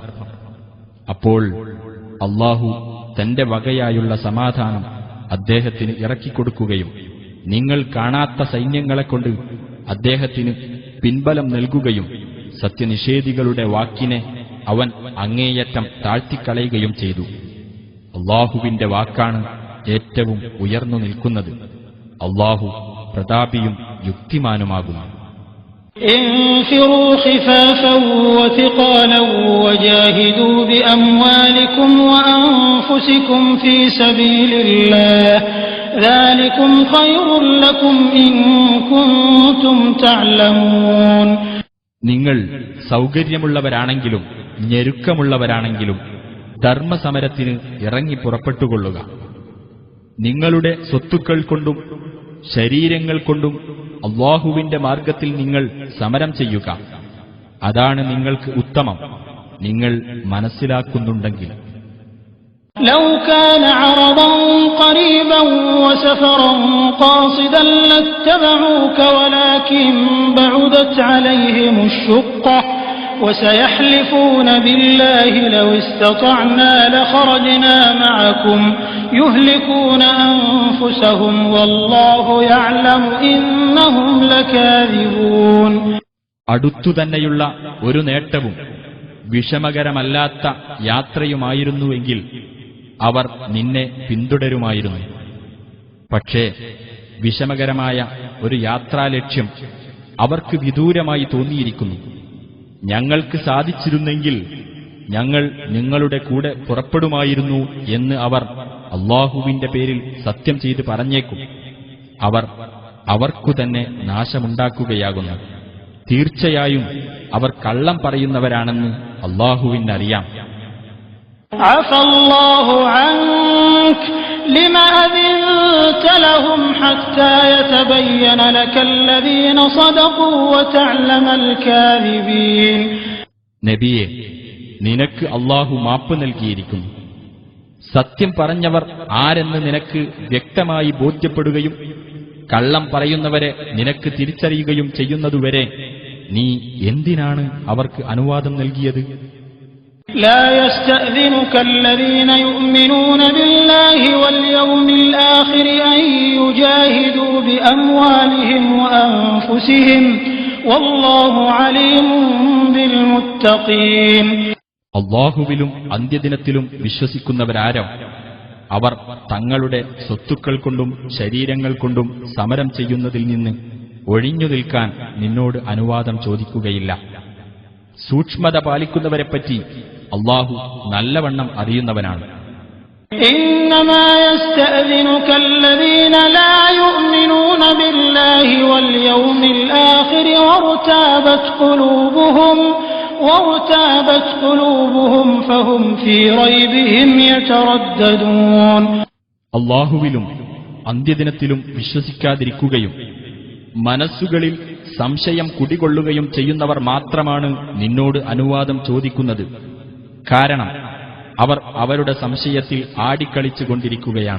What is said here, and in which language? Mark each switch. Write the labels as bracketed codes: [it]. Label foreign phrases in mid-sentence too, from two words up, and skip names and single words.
[ml] അപ്പോൾ അല്ലാഹു തന്റെ വകയായുള്ള സമാധാനം അദ്ദേഹത്തിന് ഇറക്കിക്കൊടുക്കുകയും നിങ്ങൾ കാണാത്ത സൈന്യങ്ങളെക്കൊണ്ട് അദ്ദേഹത്തിന് പിൻബലം നൽകുകയും സത്യനിഷേധികളുടെ വാക്കിനെ അവൻ അങ്ങേയറ്റം താഴ്ത്തിക്കളയുകയും ചെയ്തു. അല്ലാഹുവിന്റെ വാക്കാണ് ഏറ്റവും ഉയർന്നു നിൽക്കുന്നത്. അല്ലാഹു പ്രതാപിയും യുക്തിമാനുമാകുന്നു. [ar] انفروا خفافا وثقالا وجاهدوا بأموالكم وأنفسكم في سبيل الله ذلكم خير لكم إن كنتم تعلمون. [ml] നിങ്ങൾ സൗകര്യമുള്ളവരാണെങ്കിലും ഞെരുക്കമുള്ളവരാണെങ്കിലും ധർമ്മസമരത്തിന് ഇറങ്ങി പുറപ്പെട്ടുകൊള്ളുക. നിങ്ങളുടെ സ്വത്തുക്കൾ കൊണ്ടും ശരീരങ്ങൾ കൊണ്ടും അല്ലാഹുവിന്റെ മാർഗത്തിൽ നിങ്ങൾ സമരം ചെയ്യുക. അതാണ് നിങ്ങൾക്ക് ഉത്തമം, നിങ്ങൾ മനസ്സിലാക്കുന്നുണ്ടെങ്കിൽ. [ar] لو كان عرضا قريبا وسفرا قاصدا لاتبعوك ولكن بعدت عليهم الشقة وسيحلفون بالله لو استطعنا لخرجنا معكم يهلكون أنفسهم والله يعلم إنهم لكاذبون. [ml] അടുത്തുതന്നെയുള്ള ഒരു നേട്ടവും വിഷമകരമല്ലാത്ത യാത്രയുമായിരുന്നുവെങ്കിൽ അവർ നിന്നെ പിന്തുടരുമായിരുന്നു. പക്ഷേ വിഷമകരമായ ഒരു യാത്രാലക്ഷ്യം അവർക്ക് വിദൂരമായി തോന്നിയിരിക്കുന്നു. ഞങ്ങൾക്ക് സാധിച്ചിരുന്നെങ്കിൽ ഞങ്ങൾ നിങ്ങളുടെ കൂടെ പുറപ്പെടുമായിരുന്നു എന്ന് അവർ അല്ലാഹുവിന്റെ പേരിൽ സത്യം ചെയ്ത് പറഞ്ഞേക്കും. അവർ അവർക്കു തന്നെ നാശമുണ്ടാക്കുകയാകുന്നു. തീർച്ചയായും അവർ കള്ളം പറയുന്നവരാണെന്ന് അല്ലാഹുവിനറിയാം. [ar] عفى الله عنك لما أذنت لهم حتى يتبين لك الذين صدقوا وتعلم الكاذبين. [ml] നബിയെ, നിനക്ക് അല്ലാഹു മാപ്പ് നൽകിയിരിക്കുന്നു. സത്യം പറഞ്ഞവർ ആരെന്ന് നിനക്ക് വ്യക്തമായി ബോധ്യപ്പെടുകയും കള്ളം പറയുന്നവരെ നിനക്ക് തിരിച്ചറിയുകയും ചെയ്യുന്നതുവരെ നീ എന്തിനാണ് അവർക്ക് അനുവാദം നൽകിയത്? [ar] لا يستأذنك الذين يؤمنون بالله واليوم الآخر أن يجاهدوا بأموالهم وأنفسهم والله عليم بالمتقين. [ml] അല്ലാഹുവിലും അന്ത്യദിനത്തിലും വിശ്വസിക്കുന്നവരാരോ അവർ തങ്ങളുടെ സ്വത്തുക്കൾ കൊണ്ടും ശരീരങ്ങൾ കൊണ്ടും സമരം ചെയ്യുന്നതിൽ നിന്ന് ഒഴിഞ്ഞു നിൽക്കാൻ നിന്നോട് അനുവാദം ചോദിക്കുകയില്ല. സൂക്ഷ്മത പാലിക്കുന്നവരെപ്പറ്റി അല്ലാഹു നല്ലവണ്ണം അറിയുന്നവനാണ്. [ar] إنما يستأذنك الذين لا يؤمنون بالله واليوم الآخر وارتابت قلوبهم فهم في ريبهم يترددون. [ml] അല്ലാഹുവിലും അന്ത്യദിനത്തിലും വിശ്വസിക്കാതിരിക്കുകയും മനസ്സുകളിൽ സംശയം കുടികൊള്ളുകയും ചെയ്യുന്നവർ മാത്രമാണ് നിന്നോട് അനുവാദം ചോദിക്കുന്നത്. കാരണം അവർ അവരുടെ സംശയത്തിൽ ആടിക്കളിച്ചുകൊണ്ടിരിക്കുകയാണ്.